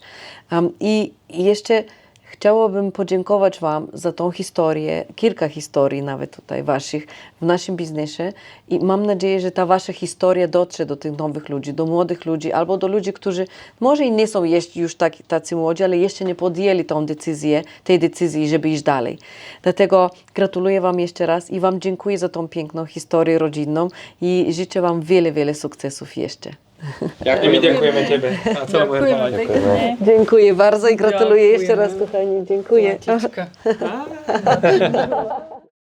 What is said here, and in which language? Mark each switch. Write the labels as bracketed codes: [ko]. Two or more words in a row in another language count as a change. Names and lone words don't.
[pl] I jeszcze chciałabym podziękować Wam za tą historię, kilka historii nawet tutaj Waszych w naszym biznesie i mam nadzieję, że ta Wasza historia dotrze do tych nowych ludzi, do młodych ludzi albo do ludzi, którzy może i nie są jeszcze już tacy młodzi, ale jeszcze nie podjęli tej decyzji, żeby iść dalej. Dlatego gratuluję Wam jeszcze raz i Wam dziękuję za tą piękną historię rodzinną i życzę Wam wiele, wiele sukcesów jeszcze. [sk] I my ďakujeme tebe a celému Herbalife. [pl] Dziękuję bardzo i gratuluję Dziękujemy. jeszcze raz, kochani. Dziękuję. [sk] Platička.